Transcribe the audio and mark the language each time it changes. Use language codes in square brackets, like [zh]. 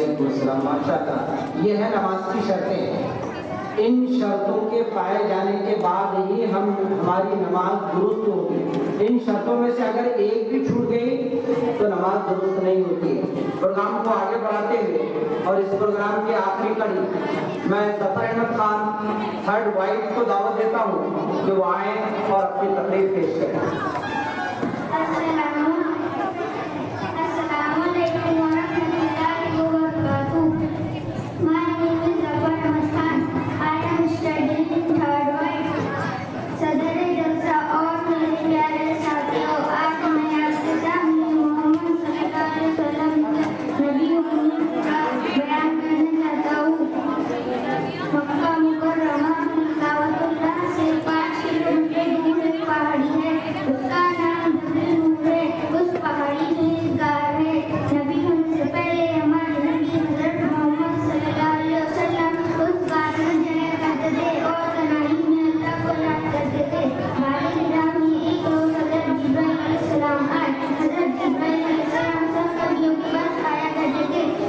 [ur] وعلیکم السلام، ماشاء اللہ۔ یہ ہے نماز کی شرطیں۔ ان شرطوں کے پائے جانے کے بعد ہی ہماری نماز درست ہوگی۔ ان شرطوں میں سے اگر ایک بھی چھوٹ گئی تو نماز درست نہیں ہوتی۔ پروگرام کو آگے بڑھاتے ہوئے اور اس پروگرام کی آخری کڑی میں ظفر احمد خان 3rd وائٹ کو دعوت دیتا ہوں کہ وہ آئیں اور اپنی تقریر پیش کریں۔ [ar] السلام علیکم ورحمۃ اللہ وبرکاتہ۔ [en] My name is Zafar Ahmad Khan. I am studying in 3rd white. [ur] صدر جلسہ اور میرے پیارے ساتھیوں، آج میں آپ کے سامنے محمد صلی اللہ علیہ وسلم نبی امید کا بیان کرنا چاہتا ہوں۔ مکہ مکرمہ کعبۃ اللہ سے 5 کلومیٹر دور ایک پہاڑی ہے، اس کا نام جبل نور ہے۔ اس پہاڑی میں ایک غار ہے۔ نبی ہونے سے پہلے ہمارے نبی حضرت محمد صلی اللہ علیہ وسلم اس غار میں جایا کرتے تھے اور تنہائی میں اللہ کو یاد کرتے تھے۔ ہمارے نظام میں ایک روز حضرت جبرائیل علیہ السلام آئے۔ حضرت جبرائیل علیہ السلام سب نبیوں کے پاس آیا کرتے تھے۔